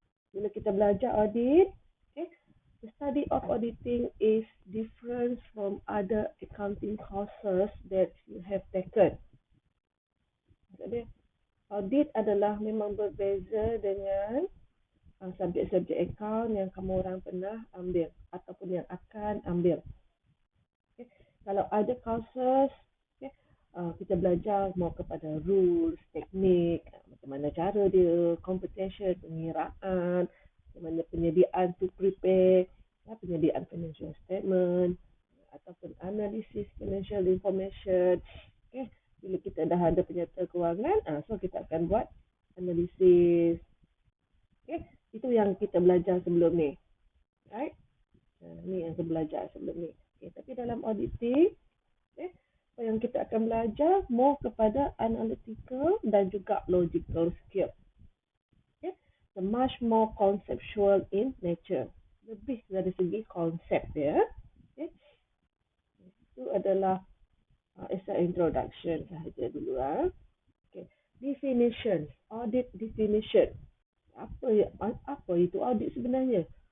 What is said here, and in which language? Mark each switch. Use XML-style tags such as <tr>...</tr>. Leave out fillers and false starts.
<ms>Bila kita belajar audit,</ms> <en>okay, the study of auditing is different from other accounting courses that you have taken.</en> <ms>Jadi, audit adalah memang berbeza dengan subjek-subjek account yang kamu orang pernah ambil ataupun yang akan ambil. Okay. Kalau ada courses, okay, kita belajar more kepada rules, teknik, macam mana cara dia, computation, pengiraan, macam mana penyediaan</ms> <en>to prepare,</en> <ms>penyediaan financial statement, ataupun analisis financial information. Okay. Bila kita dah ada penyata kewangan, so kita akan buat analisis. Okay. Itu yang kita belajar sebelum ni. Right? Ni yang kita belajar sebelum ni. Okay. Tapi dalam auditing, okay, yang kita akan belajar more kepada analytical dan juga logical skill. Okay.</ms> <en>So much more conceptual in nature.</en> <ms>Lebih dari segi konsep dia. Okay. Itu adalah</ms> <en>as an introduction</en> <ms>sahaja dulu. Okay. Definition.</ms> <en>Audit definition.</en> <ms>Apa itu audit sebenarnya?</ms>